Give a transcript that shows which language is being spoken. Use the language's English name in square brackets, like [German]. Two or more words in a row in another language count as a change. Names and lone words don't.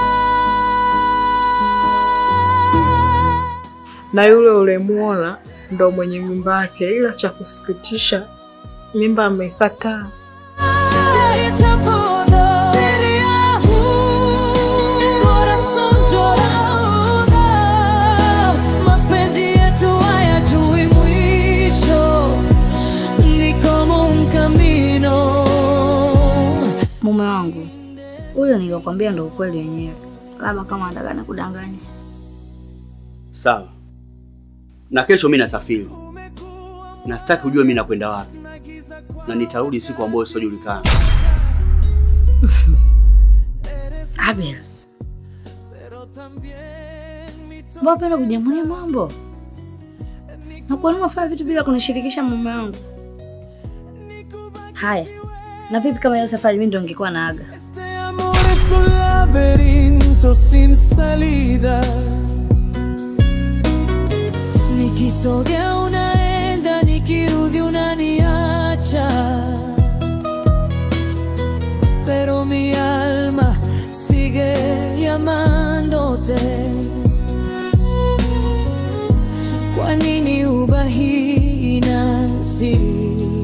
[Swahili] Na yule ulemuona ndo mwenye mimba yake, ila cha kusikitisha mimba amekataa. Mapenzi yetu hayajui mwisho, ni kama [Spanish] un camino. [Swahili] Mume wangu huyo nilikwambia ndo ukweli wenyewe, labda kama anataka nikudanganya. Sawa. Na kesho mimi nasafiri. Na sitaki ujue mimi nakwenda wapi. Na nitarudi siku ambayo sijulikana. Abel. Mbona penda kujamulia mambo? Na kwa nini unafanya vitu bila kunishirikisha mume wangu? Haya. Na vipi kama hiyo safari mimi ndo ningekuwa naaga? [Spanish] Es un laberinto sin salida. [Swahili] Nikisogea unaenda, nikirudi unaniacha, [Spanish] pero mi alma sigue llamándote. [Swahili] Kwa nini ubahii inazidi?